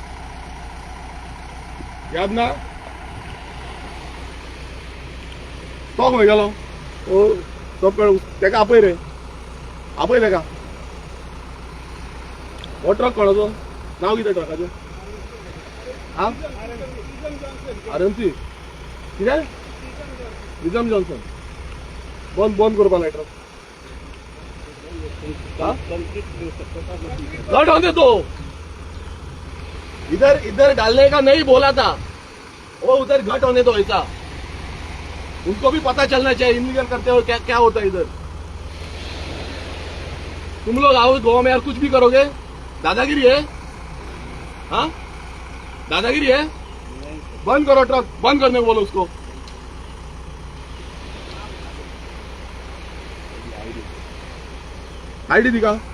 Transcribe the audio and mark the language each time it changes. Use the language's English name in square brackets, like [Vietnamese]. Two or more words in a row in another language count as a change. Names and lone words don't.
[Konkani] याद ना तो खंय गेलो ओ सब तेका आपय रे आपय तेका हो ट्रक कोणाचो नाव कितें ट्रकाचें हा आरएमसी कितें रिजम जॉन्सन बंद करपा लाय ट्रक [Hindi] गट होने दो इधर डालने का नहीं बोला था वो उधर घट होने दो ऐसा उनको भी पता चलना चाहिए इलीगल करते हो क्या क्या होता है इधर तुम लोग आओ गाँव में यार कुछ भी करोगे दादागिरी है हाँ दादागिरी है बंद करो ट्रक बंद करने को बोलो उसको आईडी दिखा